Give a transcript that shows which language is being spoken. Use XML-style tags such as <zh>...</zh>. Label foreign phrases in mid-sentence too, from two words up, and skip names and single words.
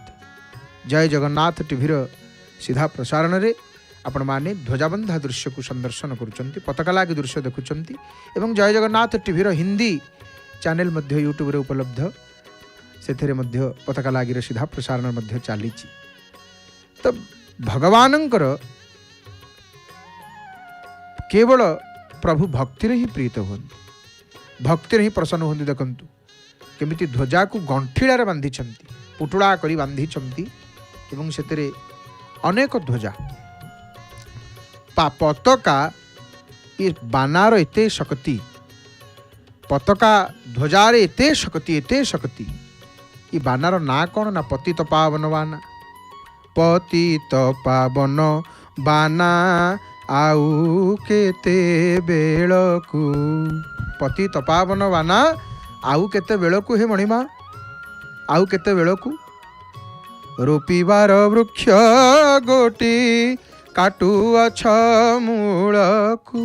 <or>ଜୟ ଜଗନ୍ନାଥ ଟିଭିର ସିଧା ପ୍ରସାରଣ ରେ ଆପଣ ମାନେ ଧ୍ୱଜାବନ୍ଧା ଦୃଶ୍ୟ କୁ ସନ୍ଦର୍ଶନ କରୁଛନ୍ତି ପତାକା ଲାଗି ଦୃଶ୍ୟ ଦେଖୁଛନ୍ତି ଏବଂ ଜୟ ଜଗନ୍ନାଥ ଟିଭିର ହିନ୍ଦୀ ଚ୍ୟାନେଲ ମଧ୍ୟ ୟୁଟ୍ୟୁବ ରେ ଉପଲବ୍ଧ ସେଥିରେ ମଧ୍ୟ ପତାକା ଲାଗି ରେ ସିଧା ପ୍ରସାରଣ ମଧ୍ୟ ଚାଲିଚି। ତ ଭଗବାନଙ୍କର କେବଳ ପ୍ରଭୁ ଭକ୍ତି ରେ ହିଁ ପ୍ରୀତ ହୁଅନ୍ତି ଭକ୍ତି ରେ ହିଁ ପ୍ରସନ୍ନ ହୁଅନ୍ତି। ଦେଖନ୍ତୁ କେମିତି ଧ୍ୱଜା କୁ ଗଣ୍ଠିଡ଼ାରେ ବାନ୍ଧିଛନ୍ତି, ପୁଟୁଡ଼ା କରି ବାନ୍ଧିଛନ୍ତି ଏବଂ ସେଥିରେ ଅନେକ ଧ୍ୱଜା ପତାକା ଯେ ବାନାର ଏତେ ଶକ୍ତି, ପତାକା ଧ୍ୱଜାର ଏତେ ଶକ୍ତି ଯେ ବାନାର ନା କଉଣ ନା ପତିତ ପାବନ ବାନା, ପତିତ ପାବନ ବାନା ଆଉ କେତେ ବେଳକୁ, ପତିତ ପାବନ ବାନା ଆଉ କେତେ ବେଳକୁ, ହେ ମଣିମା ଆଉ କେତେ ବେଳକୁ, ରୋପିବାର ବୃକ୍ଷ ଗୋଟି କାଟୁ ଅଛ ମୂଳକୁ।</or>